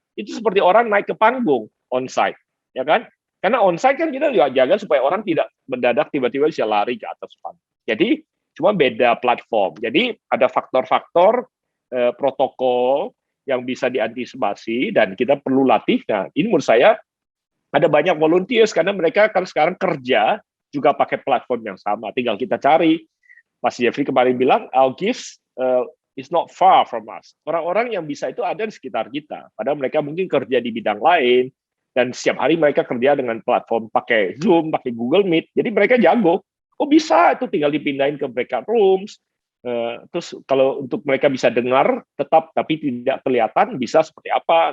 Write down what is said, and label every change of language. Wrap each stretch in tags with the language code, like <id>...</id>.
<id>Itu seperti orang naik ke panggung onsite, ya kan? Karena onsite kan kita juga jaga supaya orang tidak mendadak tiba-tiba bisa lari ke atas panggung. Jadi cuma beda platform. Jadi ada faktor-faktor protokol yang bisa diantisipasi dan kita perlu latih. Nah, ini menurut saya ada banyak volunteers karena mereka kan sekarang kerja juga pakai platform yang sama. Tinggal kita cari.</id> <en>Mas Jeffrey</en> <id>kemarin bilang,</id> <en>our gifts is not far from us.</en> <id>Orang-orang yang bisa itu ada di sekitar kita. Padahal mereka mungkin kerja di bidang lain, dan setiap hari mereka kerja dengan platform pakai Zoom, pakai Google Meet. Jadi mereka jago. Oh bisa, itu tinggal dipindahin ke breakout rooms. Terus kalau untuk mereka bisa dengar tetap tapi tidak kelihatan bisa seperti apa.</id>